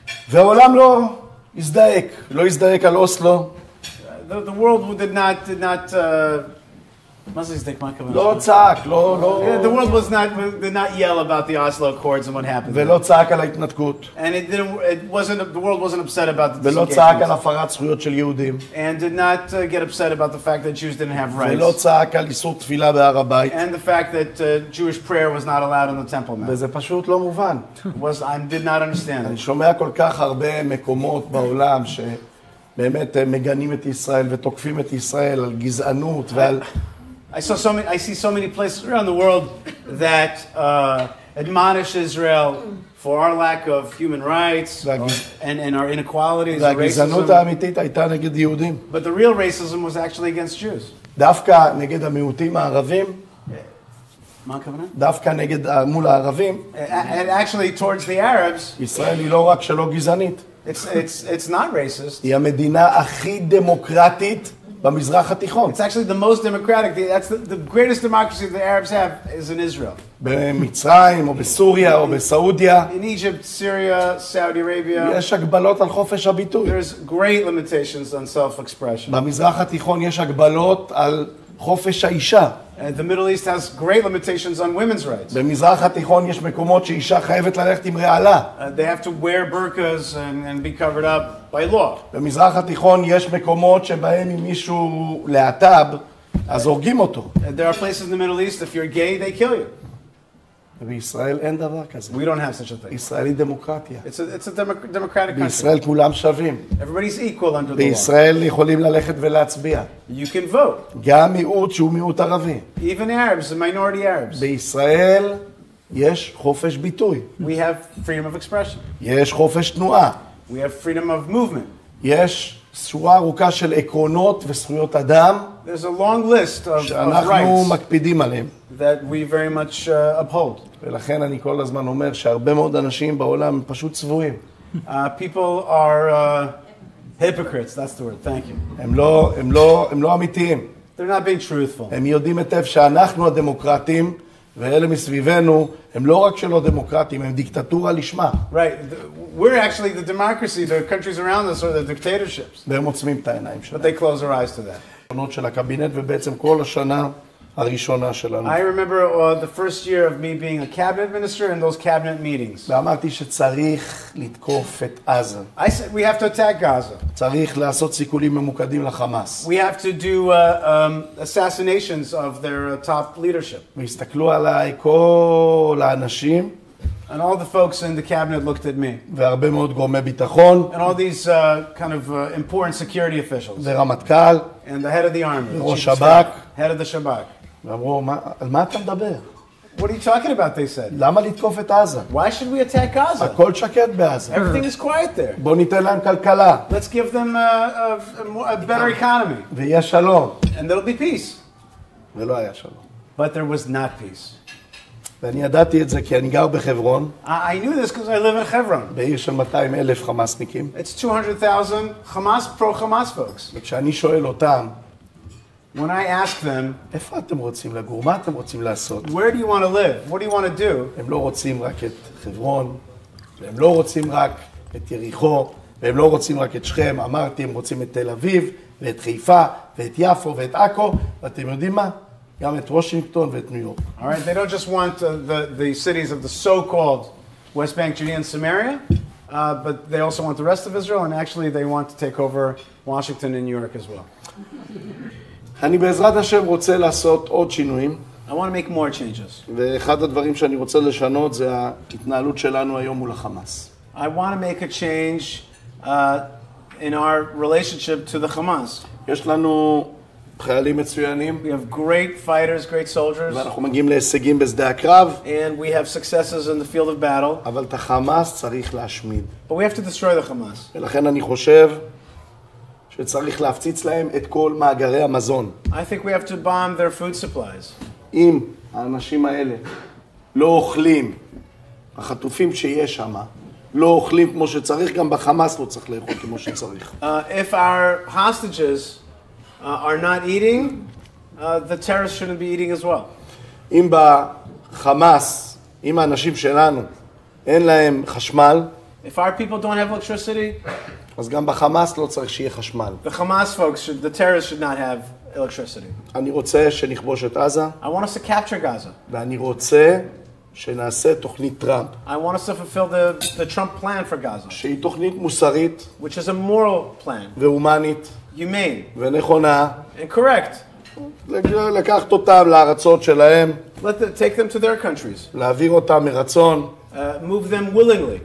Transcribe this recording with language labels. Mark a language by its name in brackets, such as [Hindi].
[Hebrew] והעולם לא הזדעק. לא הזדעק על אוסלו. [English] The world did not [Hebrew] מה זה הזדעק? מה הכוונה? לא צעק, לא... [English] The world did not yell about the Oslo Accords and what happened. [Hebrew] ולא צעק על ההתנתקות. [English] And the world wasn't upset about the [Hebrew] ולא צעק על הפרת זכויות של יהודים. [English] and did not get upset about the fact that Jews didn't have rights. [Hebrew] ולא צעק על איסור תפילה בהר הבית. [English] And the fact that Jewish prayer was not allowed on the Temple Mount. [Hebrew] וזה פשוט לא מובן. [English] I did not understand [Hebrew] אני [English] it. [Hebrew] שומע כל כך הרבה מקומות בעולם שבאמת מגנים את ישראל ותוקפים את ישראל על גזענות ועל... [English] I see so many places around the world that admonish Israel for our lack of human rights and our inequalities and [Hebrew] והגזענות [English] racism. [Hebrew] האמיתית הייתה נגד יהודים. [English] But the real racism was actually against Jews. [Hebrew] דווקא נגד המיעוטים הערבים, מה הכוונה? דווקא מול הערבים, [English] And actually towards the Arabs, [Hebrew] ישראל היא לא רק שלא גזענית, [English] it's not racist. [Hebrew] היא המדינה הכי דמוקרטית במזרח התיכון. [English] It's actually the most democratic. That's the greatest democracy the Arabs have is in Israel. [Hebrew] במצרים או בסוריה או בסעודיה, [English] In Egypt, Syria, Saudi Arabia, [Hebrew] יש הגבלות על חופש הביטוי. [English] there's great limitations on self-expression. [Hebrew] במזרח התיכון יש הגבלות על חופש האישה. [English] And the Middle East has great limitations on women's rights. [Hebrew] במזרח התיכון יש מקומות שאישה חייבת ללכת עם רעלה. [English] They have to wear burqas and be covered up by law. [Hebrew] במזרח התיכון יש מקומות שבהם אם מישהו להט"ב, אז הורגים אותו. [English] And there are places in the Middle East, if you're gay, they kill you. [Hebrew] ובישראל אין דבר כזה. [English] We don't have such a thing. [Hebrew] ישראל היא דמוקרטיה. [English] It's a democratic country. [Hebrew] בישראל כולם שווים. [English] Everybody's equal under the law. [Hebrew] בישראל יכולים ללכת ולהצביע. [English] You can vote. [Hebrew] גם מיעוט שהוא מיעוט ערבי. [English] Even Arabs, the minority Arabs. [Hebrew] בישראל יש חופש ביטוי. [English] We have freedom of expression. [Hebrew] יש חופש תנועה. [English] We have freedom of movement. [Hebrew] יש שורה ארוכה של עקרונות וזכויות אדם [English] There's a long list of [Hebrew] שאנחנו [English] rights [Hebrew] מקפידים עליהם. [English] that we very much uphold. [Hebrew] ולכן אני כל הזמן אומר שהרבה מאוד אנשים בעולם הם פשוט צבועים. [English] People are hypocrites, that's the word, thank you. [Hebrew] הם לא אמיתיים. [English] They're not being truthful. [Hebrew] הם יודעים היטב שאנחנו הדמוקרטים, ואלה מסביבנו הם לא רק שלא דמוקרטים, הם דיקטטורה לשמה. [English] Right, we're actually the democracy, the countries around us are the dictatorships. [Hebrew] והם עוצמים את העיניים [English] But [Hebrew] שלהם. [English] they close their eyes to that. [Hebrew] עקרונות של הקבינט ובעצם כל השנה הראשונה שלנו. [English] I remember the first year of me being a cabinet minister and those cabinet meetings. [Hebrew] ואמרתי שצריך לתקוף את עזה. [English] I said we have to attack Gaza. [Hebrew] צריך לעשות סיכולים ממוקדים לחמאס. [English] We have to do assassinations of their top leadership. [Hebrew] והסתכלו עליי כל האנשים, [English] And all the folks in the cabinet looked at me. [Hebrew] והרבה מאוד גורמי ביטחון, [English] And all these kind of important security officials. [Hebrew] ורמטכ"ל, [English] And the head of the army. the [Hebrew] ראש [English] chief of [Hebrew] שב"כ, [English] staff, head of the Shabak. [Hebrew] ואמרו, על מה אתה מדבר? [English] What are you talking about, they said. [Hebrew] למה לתקוף את עזה? [English] Why should we attack Gaza? [Hebrew] הכל שקט בעזה. [English] Everything is quiet there. [Hebrew] בוא ניתן להם כלכלה, [English] Let's give them a better economy. [Hebrew] ויהיה שלום. [English] And there'll be peace. [Hebrew] ולא היה שלום. [English] But there was not peace. [Hebrew] ואני ידעתי את זה כי אני גר בחברון, [English] I knew this because I live in Hebron. [Hebrew] בעיר של 200,000 חמאסניקים, [English] It's 200,000 pro-Hamas folks. [Hebrew] וכשאני שואל אותם, [English] When I ask them, [Hebrew] איפה אתם רוצים לגור? מה אתם רוצים לעשות? [English] where do you want to live? What do you want to do? [Hebrew] הם לא רוצים רק את חברון, והם לא רוצים רק את יריחו, והם לא רוצים רק את שכם. אמרתי, הם רוצים את תל אביב, ואת חיפה, ואת יפו, ואת עכו, ואתם יודעים מה? גם את וושינגטון ואת ניו יורק. [English] All right, they don't just want the cities of the so-called West Bank, Judea, and Samaria, but they also want the rest of Israel, and actually they want to take over Washington and New York as well. [Hebrew] אני בעזרת השם רוצה לעשות עוד שינויים, [English] I want to make more changes. [Hebrew] ואחד הדברים שאני רוצה לשנות זה ההתנהלות שלנו היום מול החמאס. [English] I want to make a change in our relationship to the Hamas. [Hebrew] יש לנו חיילים מצוינים, [English] We have great fighters, great soldiers, [Hebrew] ואנחנו מגיעים להישגים בשדה הקרב, [English] and we have successes in the field of battle, [Hebrew] אבל את החמאס צריך להשמיד. [English] but we have to destroy the Hamas. [Hebrew] ולכן אני חושב שצריך להפציץ להם את כל מאגרי המזון. [English] I think we have to bomb their food supplies. [Hebrew] אם האנשים האלה לא אוכלים, החטופים שיש שם, לא אוכלים כמו שצריך, גם בחמאס לא צריך לאכול כמו שצריך. [English] If our hostages are not eating, the terrorists shouldn't be eating as well. [Hebrew] אם בחמאס, אם האנשים שלנו אין להם חשמל, [English] If our people don't have electricity, [Hebrew] אז גם בחמאס לא צריך שיהיה חשמל. [English] the Hamas folks, the terrorists should not have electricity. [Hebrew] אני רוצה שנכבוש את עזה, [English] I want us to capture Gaza. [Hebrew] ואני רוצה שנעשה תוכנית טראמפ, [English] I want us to fulfill the Trump plan for Gaza, [Hebrew] שהיא תוכנית מוסרית [English] which is a moral plan, [Hebrew] והומנית [English] humane [Hebrew] ונכונה, [English] and correct. [Hebrew] לקחת אותם לארצות שלהם, [English] Take them to their countries, [Hebrew] להעביר אותם מרצון, [English] move them willingly,